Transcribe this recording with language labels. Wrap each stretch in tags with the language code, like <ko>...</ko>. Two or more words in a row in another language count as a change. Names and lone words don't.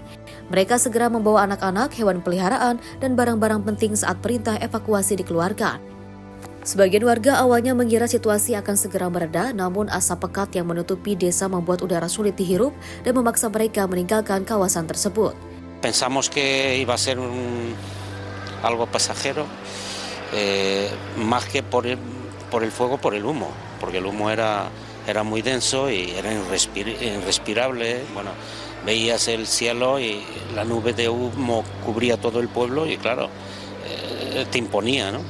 <id>Mereka segera membawa anak-anak, hewan peliharaan, dan barang-barang penting saat perintah evakuasi dikeluarkan. Sebagian warga awalnya mengira situasi akan segera mereda, namun asap pekat yang menutupi desa membuat udara sulit dihirup dan memaksa mereka meninggalkan kawasan tersebut.</id> <es>Pensamos que iba a ser algo pasajero, más que por el fuego, por el humo, porque el humo era muy denso y era irrespirable. Bueno, veías el cielo y la nube de humo cubría todo el pueblo y claro, te imponía, ¿no?</es>